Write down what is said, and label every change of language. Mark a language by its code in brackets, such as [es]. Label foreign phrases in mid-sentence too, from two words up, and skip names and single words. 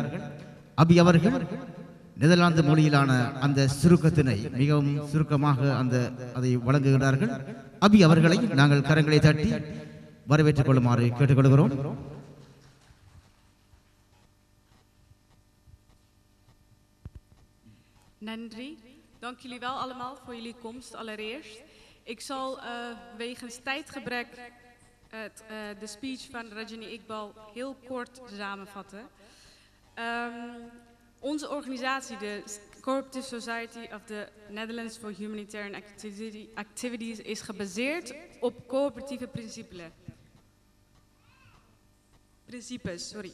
[ta] அபி அவர்கள் நெதர்லாந்து மொழியிலான அந்த சுருக்கத்தினை மிகவும் சுருக்கமாக அதை வழங்குகின்றார்கள். அபி அவர்களை நாங்கள் கரங்களை தட்டி வரவேற்றுக் கொள்ளுமாறு கேட்டுக்கொள்கிறோம். Nandri, [nl] dank jullie wel allemaal voor jullie komst allereerst. Ik zal wegens tijdgebrek de speech van Rajini Iqbal heel kort samenvatten. Onze organisatie, de Cooperative Society of the Netherlands for Humanitarian Activities, is gebaseerd op coöperatieve principes.